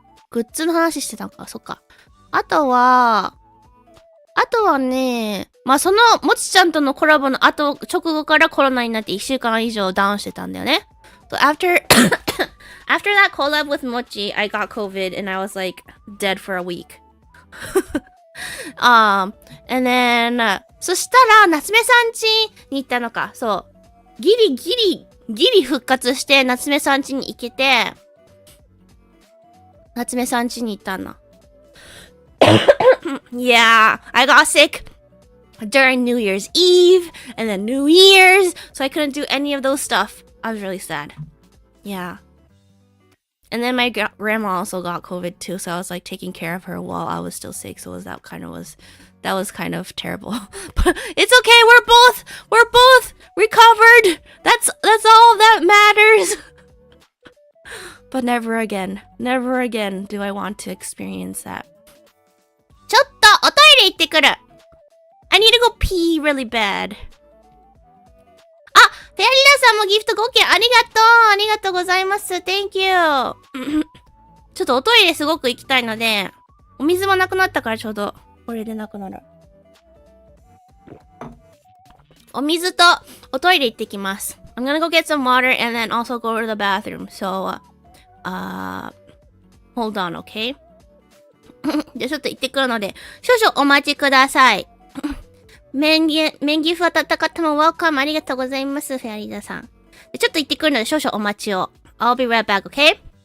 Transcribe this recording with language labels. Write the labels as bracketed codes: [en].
[ja] グッズの話してたのか、そっか。あとはね、その、もちちゃんとのコラボの直後からコロナになって1週間以上ダウンしてたんだよね。 [en] So after that collab with Mochi, I got COVID and I was like dead for a week. And then, [ja] そしたら、夏目さん家に行ったのか。そう。ギリ復活して、夏目さん家に行けて、夏目さん家に行ったんだ。 [en] Yeah, I got sick during New Year's Eve and then New Year's, so I couldn't do any of those stuff. I was really sad. Yeah. And then my grandma also got COVID too, so I was like taking care of her while I was still sick. So that was kind of terrible. But it's okay. We're both recovered. That's all that matters. But never again do I want to experience that. [ja] ちょっとおトイレ行ってくる。 [en] I need to go pee really bad. [ja] フェアリーナさんもギフト5件ありがとうございます。 [en] Thank you. [ja] ちょっとおトイレすごく行きたいので、お水もなくなったからちょうどこれでなくなる。お水とおトイレ行ってきます。 [en] I'm gonna go get some water and then also go to the bathroom. So, hold on, okay? [ja] じゃあちょっと行ってくるので、少々お待ちください。メンギフ当たった方も welcome ありがとうございます、フェアリーダさん。でちょっと行ってくるので少々お待ちを。 [en] I'll be right back, okay?